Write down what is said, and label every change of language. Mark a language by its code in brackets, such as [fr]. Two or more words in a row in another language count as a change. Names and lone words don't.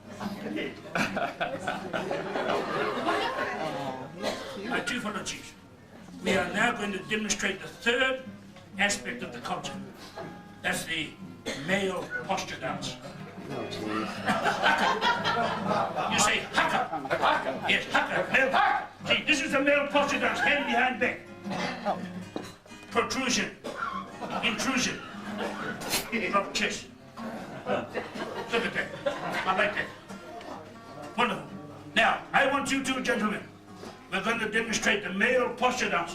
[en] My two fellow chiefs. We are now going to demonstrate the third aspect of the culture. That's the male posture dance. Haka. You say haka. Haka. Yes, haka. Male haka. See, this is the male posture dance, hand behind back. Protrusion. Intrusion. Drop chest. Look at that. I like that. Wonderful. Now, I want you two gentlemen, we're going to demonstrate the male posture dance.